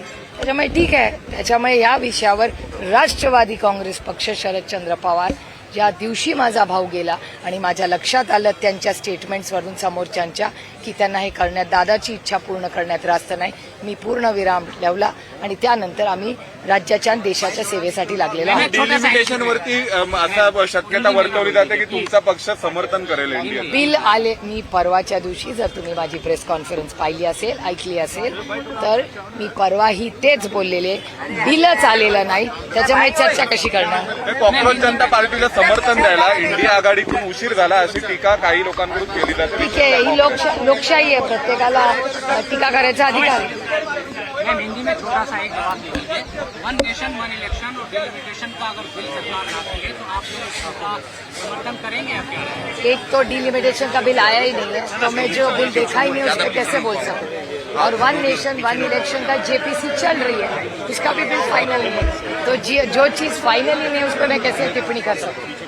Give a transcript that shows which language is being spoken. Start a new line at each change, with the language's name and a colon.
Marathi: त्याच्यामुळे ठीक आहे. त्याच्यामुळे या विषयावर राष्ट्रवादी काँग्रेस पक्ष, शरदचंद्र पवार, ज्या दिवशी माझा भाऊ गेला आणि माझ्या लक्षात आलं त्यांच्या स्टेटमेंट्सवरून समोरच्यांच्या की त्यांना हे करण्यात, दादाची इच्छा पूर्ण करण्यात रास्त नाही, मी पूर्ण विराम लावला आणि त्यानंतर आम्ही राज्याच्या आणि देशाच्या सेवेसाठी लागलेलो आहोत. डिलिमिटेशनवरती असा शक्यता वर्तवली जाते की तुमचा पक्ष समर्थन करेल इंडियन बिल आले. मी परवाच्या दिवशी जर तुम्ही माझी प्रेस कॉन्फरन्स पाहिली असेल, ऐकली असेल, तर मी परवाही तेच बोललेले. बिलच आलेलं नाही, त्याच्यामुळे चर्चा कशी करणार. कॉक्रोच जनता पार्टीला समर्थन द्यायला इंडिया आघाडीतून उशीर झाला अशी टीका काही लोकांकडून केली जाते. ठीक आहे, ही लोकशाही आहे, प्रत्येकाला टीका करायचा अधिकार आहे.
Hindi: मैम, हिंदी में छोटा सा एक जवाब दे दीजिए. 1 नेशन 1 इलेक्शन और डिलिमिटेशन का अगर बिल सरकार लाती है तो आप लोग इसका समर्थन करेंगे या क्या? एक तो डिलिमिटेशन का बिल आया ही नहीं है, तो मैं जो बिल देखा ही नहीं उस पर कैसे बोल सकूं. और 1 नेशन 1 इलेक्शन का जेपीसी चल रही है, उसका भी बिल फाइनल नहीं है. तो जो चीज फाइनल ही नहीं है उस पर मैं कैसे टिप्पणी कर सकूं.